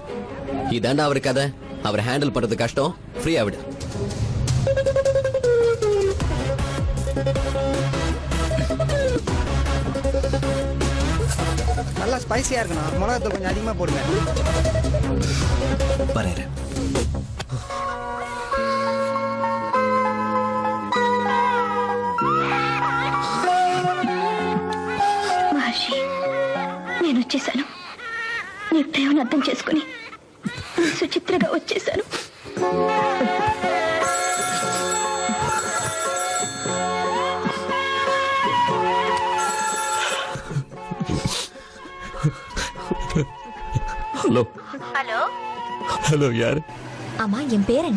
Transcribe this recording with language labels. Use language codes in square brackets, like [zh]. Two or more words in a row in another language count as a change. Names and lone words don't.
[ta] இதாண்டா அவரு கதை. அவர் ஹேண்டில் பண்றது கஷ்டம். ஃப்ரீயா விடு. நல்லா ஸ்பைசியா இருக்கணும். மிளகாத்தூள் கொஞ்சம் அதிகமா போடுங்க. பாருங்க. [te] మహర్షి, నేను వచ్చేసాను. నీ ప్రేమను అర్థం చేసుకుని సుచిత్రగా వచ్చేసాను. [ta] ஹலோ. ஹலோ. ஹலோ, யார்? ஆமா, என் பேர் என்ன?